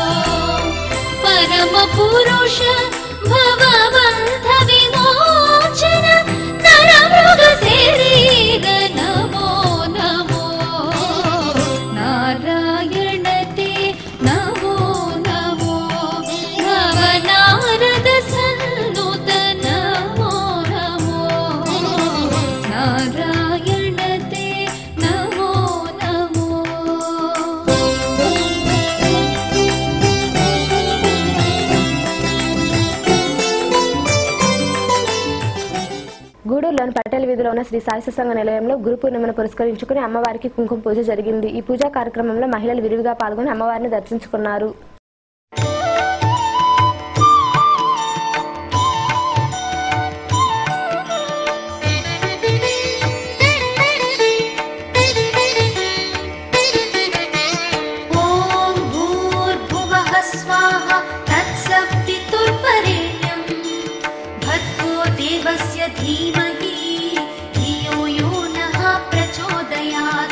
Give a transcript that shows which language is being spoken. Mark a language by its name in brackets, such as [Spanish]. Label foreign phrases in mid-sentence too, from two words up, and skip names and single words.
[Sanskrit] परमपुरुष भवबन्ध विमोचन नरमृग शरीर नमो नमो नारायण ते नमो नमो भवनारद सन्नुत नमो नमो नारायण ते नमो नमो [Telugu] గూడూరులోని పటేల్ వీధిలో ఉన్న శ్రీ సాయి సంఘ నిలయంలో గురు పూర్ణిమను పురస్కరించుకుని అమ్మవారికి కుంకుమ పూజ జరిగింది. ఈ పూజా కార్యక్రమంలో మహిళలు విరివిగా పాల్గొని అమ్మవారిని దర్శించుకున్నారు. [Sanskrit] ॐ भूर्भुवः स्वाहा तत्सवितुर्वरेण्यं भर्गो देवस्य धीमहि धियो यो नः प्रचोदयात्